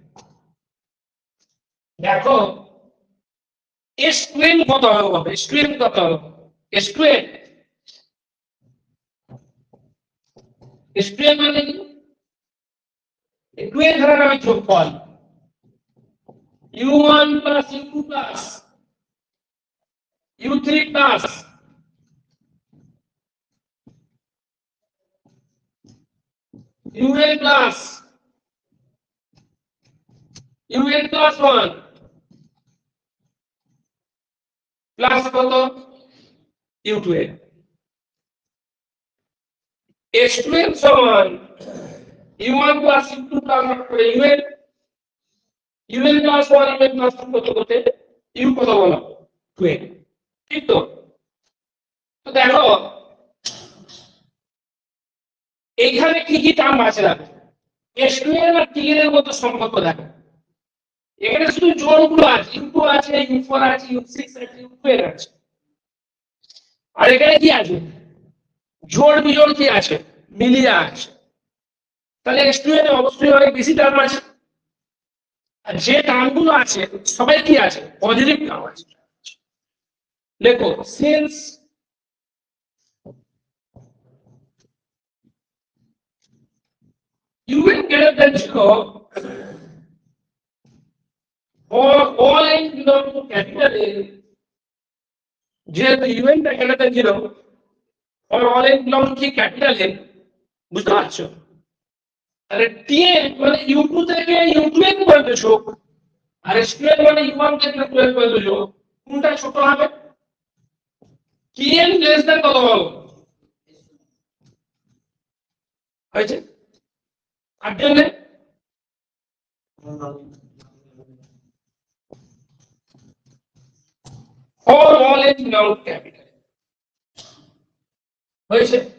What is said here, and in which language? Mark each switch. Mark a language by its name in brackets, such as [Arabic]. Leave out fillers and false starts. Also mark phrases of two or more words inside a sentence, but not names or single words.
[Bangla] দেখো S12 কত হবে? S12 কত হবে? S12 মানে কি? 12 ধরে আমি যোগফল [English] U1 plus U2 plus U3 plus UN plus UN plus 1 plus [Bangla] কত? U12 S12 সমান [English] U1 plus U2 plus UN UN plus 1 UN plus 2 [Bangla] কত করতে? U কত বলো? 12। ঠিক তো? তো দেখো এইখানে কি কি টার্ম আছে দেখো। S12 আর Tn এর মধ্যে সম্পর্ক দেখো। এখানে শুধু জোড়গুলো আছে, U2 আছে, U4 আছে, U6 আছে, U12 আছে। আর এখানে কি আছে? জোড় বিজোড় কি আছে? মিলিয়ে আছে। তাহলে S12 এ অবশ্যই অনেক বেশি টার্ম আছে। আর যে টার্মগুলো আছে সবাই কি আছে? [English] positive term [Bangla] আছে। দেখো সিন্স [English] UN greater than 0 for all n belong to capital A, [Bangla] যেহেতু UN টা [English] greater than 0 for all n belong to capital A, [Bangla] বুঝতে পারছো? তাহলে Tn মানে U2 থেকে U12 পর্যন্ত যোগ আর S12 মানে U1 থেকে U12 পর্যন্ত যোগ, কোনটা ছোট হবে? [English] Tn less than [Bangla] কত বলো? হয়েছে? আর জন্য [English] for all n belong to capital [Bangla] হয়েছে?